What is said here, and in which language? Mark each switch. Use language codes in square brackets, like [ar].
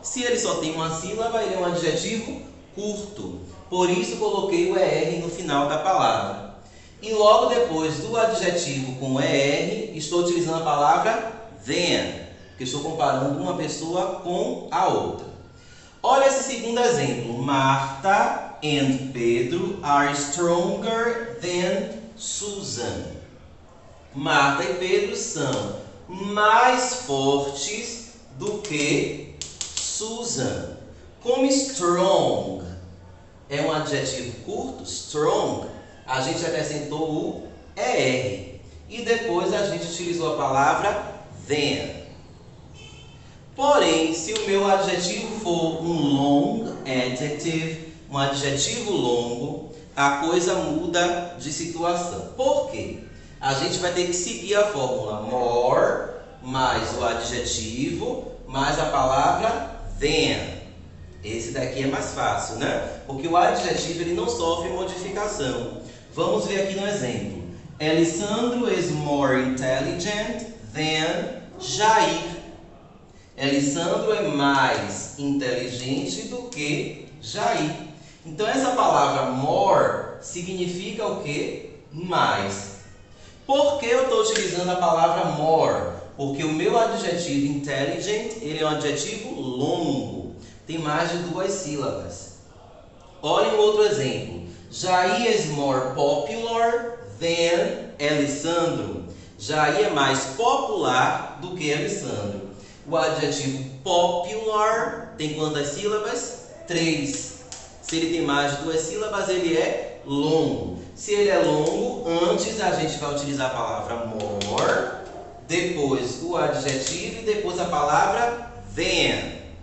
[pt] Se ele só tem uma sílaba, ele é um adjetivo curto. Por isso, coloquei o ER no final da palavra. E logo depois do adjetivo com ER, estou utilizando a palavra than, porque estou comparando uma pessoa com a outra. Olha esse segundo exemplo. [en] Martha and Pedro are stronger than Susan. [pt] Marta e Pedro são mais fortes do que Susan. Como strong é um adjetivo curto, strong, a gente acrescentou o ER. E depois a gente utilizou a palavra than. Porém, se o meu adjetivo for um long adjective, um adjetivo longo, a coisa muda de situação. Por quê? A gente vai ter que seguir a fórmula more, mais o adjetivo, mais a palavra than. Esse daqui é mais fácil, né? Porque o adjetivo ele não sofre modificação. Vamos ver aqui no exemplo. [en] Elisandro is more intelligent than Jair. [pt] Elisandro é mais inteligente do que Jair. Então essa palavra more significa o quê? Mais. Por que eu estou utilizando a palavra more? Porque o meu adjetivo intelligent, ele é um adjetivo longo. Tem mais de 2 sílabas. Olhem um outro exemplo. [en] Jair is more popular than Elisandro. [pt] Jair é mais popular do que Elisandro. O adjetivo popular tem quantas sílabas? 3. Se ele tem mais de 2 sílabas, ele é longo. Se ele é longo, antes a gente vai utilizar a palavra more, depois o adjetivo e depois a palavra than.